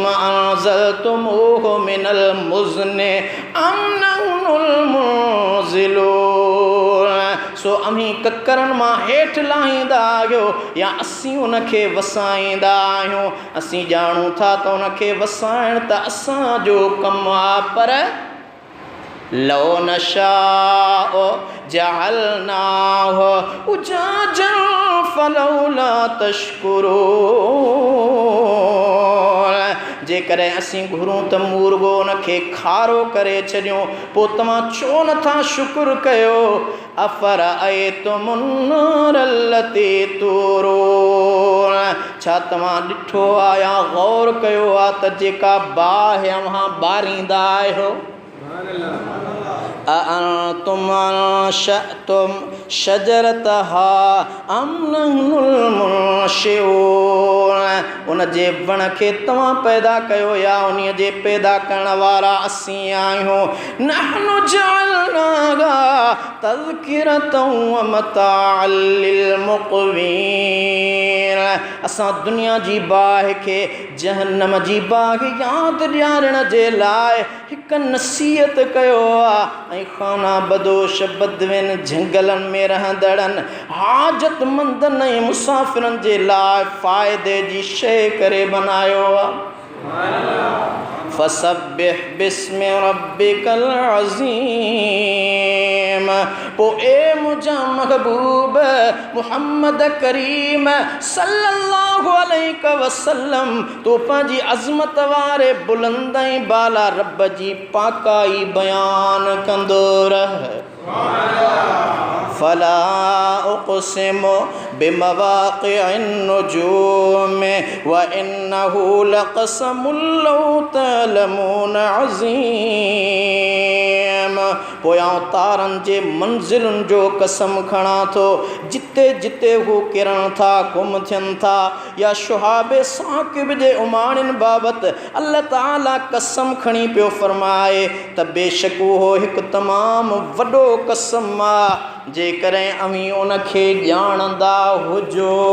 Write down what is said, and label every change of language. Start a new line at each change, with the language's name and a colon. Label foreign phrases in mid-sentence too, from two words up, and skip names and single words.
Arabic: أنزلتموه من المزن أم نحن المنزلون
Sindhi: सो अमीं ककरनि मां हेठि लाहींदा आहियो या असीं उनखे वसाईंदा आहियूं असीं ॼाणूं था त उनखे वसाइण त असांजो कमु आहे पर
Arabic: لو نشاء جعلناه أجاجا فلولا
Sindhi: तशकुरून जेकॾहिं असीं घुरूं त मुर्गो उनखे खारो करे छॾियूं पोइ तव्हां छो नथा शुक्र कयो
Arabic: أفرأيتم النار التي تورون
Sindhi: छा तव्हां ॾिठो आहे या गौर कयो आहे त जेका बाहि अव्हां ॿारींदा आहियो
Arabic: أأنتم أنشأتم شجرتها أم نحن المنشئون
Sindhi: उन जे वण खे तव्हां पैदा कयो या उन जे पैदा करण वारा असीं आहियूं
Arabic: نحن جعلناها تذكرة ومتاعا
Sindhi: लिलमुक़वीन असां दुनिया जी बाहि खे जहन्नम जी बाहि यादि ॾियारण जे लाइ हिकु नसीहत कयो आहे ऐं खाना बदोश बदविन झंगलनि में रहंदड़नि हाजतमंदनि ऐं मुसाफ़िरनि जे लाइ फ़ाइदे जी शइ करे बनायो आहे
Arabic: فسبح باسم ربك العظيم
Sindhi: पोइ ए मुंहिंजा महबूब मुहम्मद करीम
Arabic: صلى الله عليه وسلم
Sindhi: तूं पंहिंजी अज़मत वारे बुलंद ऐं बाला रब जी पाकाई बयान कंदो रह
Arabic: فلا أقسم بمواقع النجوم وإنه لقسم لو تعلمون عظيم
Sindhi: पोयां तारनि जे मंज़िलुनि जो कसम खणां थो जिते जिते हू किरण था गुम थियनि था या शुहाबे साक़िब जे उमाणियुनि बाबति अल्लाह ताला कसम खणी पियो फरमाए त बेशक उहो हिकु तमामु वॾो कसम आहे जेकॾहिं अमीं उनखे ॼाणंदा हुजो